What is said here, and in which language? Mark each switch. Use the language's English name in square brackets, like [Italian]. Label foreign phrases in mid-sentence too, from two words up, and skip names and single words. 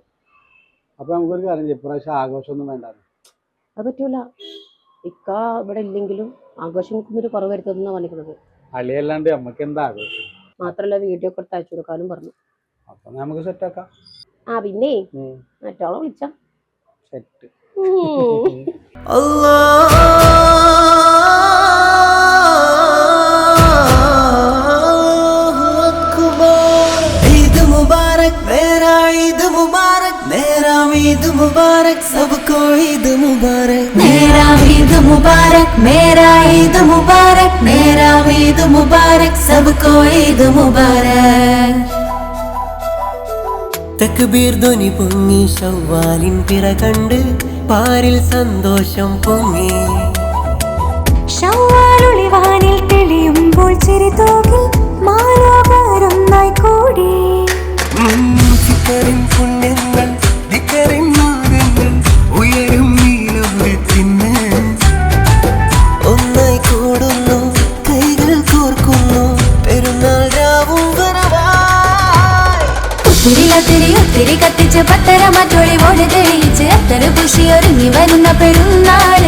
[Malayalam] അപ്പൊ നമുക്കൊരു കാര്യം ചെയ്യാം, ഇപ്രാവശ്യം ആഘോഷമൊന്നും വേണ്ട. അത് പറ്റൂല. ഇക്ക ഇവിടെ ഇല്ലെങ്കിലും ആഘോഷം ഒരു കുറവ് വരുത്തുന്ന പറഞ്ഞിരിക്കുന്നത്. അളിയല്ലാണ്ട് നമ്മക്ക് എന്താ ആഘോഷം? മാത്രല്ല വീഡിയോ ഒക്കെ അയച്ചു കൊടുക്കാനും പറഞ്ഞു. അപ്പൊ നമുക്ക് സെറ്റാക്കാം. പിന്നെ മറ്റോളെ വിളിച്ച സെറ്റ്. [Hindi] ईद मुबारक सबको ईद मुबारक मेरा ईद मुबारक मेरा ईद मुबारक मेरा ईद मुबारक सबको ईद मुबारक [Malayalam] തക്ബീർ ധ്വനി പൊങ്ങി ശവ്വാലിൻ പിറ കണ്ട് പാരിൽ സന്തോഷം പൊങ്ങി ശവ്വാലൊളിവാനിൽ തെളിയുമ്പോൾ ചിരിതൂകി മാലോകരൊന്നായി കൂടി ചിക്കറിൻ പുണ്യങ്ങൾ ദിക്കറിൻ നാദങ്ങൾ ഉയരും നീലവിടത്തിന് ഒന്നായി കൂടുന്നു, കൈകൾ കോർക്കുന്നു, പെരുന്നാൾ രാവും ഒത്തിരി ഒത്തിരി കത്തിച്ച് പത്തര മറ്റൊളി ഓടി തെളിയിച്ച് അത്തര കുശി ഒരുങ്ങി വരുന്ന പെരുന്നാള്.